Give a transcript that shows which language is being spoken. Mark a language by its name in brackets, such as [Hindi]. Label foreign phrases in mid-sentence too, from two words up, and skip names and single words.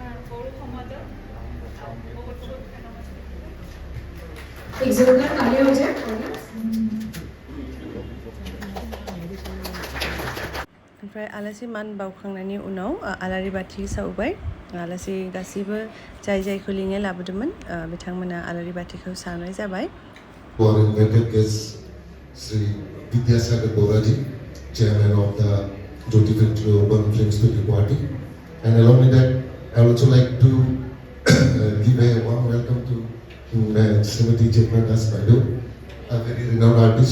[Bodo] ओमफ्राय आलासि मान बावखांनायनि उनाव आलारि बाथि सावबाय आलासि गासैबो जायखौ लिंनाय लाबोदोंमोन बिथांमोना आलारि बाथिखौ सावनाय जाबाय [English] Chairman of the Jyoti Urban Film Studio Party, and along with that, I would also like to give a warm welcome to Srimati Das Baidu, a very renowned artist.